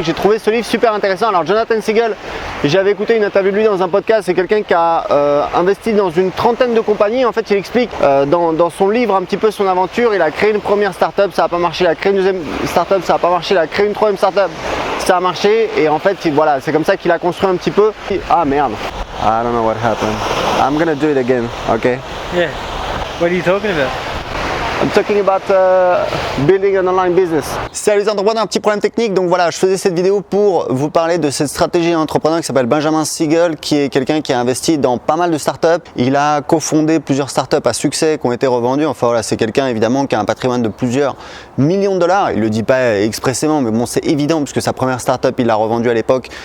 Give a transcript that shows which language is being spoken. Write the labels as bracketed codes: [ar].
[fr] J'ai trouvé ce livre super intéressant. Alors Jonathan Siegel, j'avais écouté une interview de lui dans un podcast. C'est quelqu'un qui a investi dans une trentaine de compagnies. En fait, il explique dans son livre un petit peu son aventure. Il a créé une première startup, ça n'a pas marché. Il a créé une deuxième startup, ça n'a pas marché. Il a créé une troisième startup, ça a marché. Et en fait, voilà, c'est comme ça qu'il a construit un petit peu. Ah merde. [en] I don't know what happened. I'm gonna do it again, okay? Yeah. What are you talking about? I'm talking about building an online business. [fr] Salut les entrepreneurs, un petit problème technique. Donc voilà, je faisais cette vidéo pour vous parler de cette stratégie d'entrepreneur qui s'appelle Benjamin Siegel, qui est quelqu'un qui a investi dans pas mal de startups. Il a cofondé plusieurs startups à succès qui ont été revendues. Enfin voilà, c'est quelqu'un évidemment qui a un patrimoine de plusieurs millions de dollars. Il le dit pas expressément, mais bon, c'est évident puisque sa première startup, il l'a revendue à l'époque.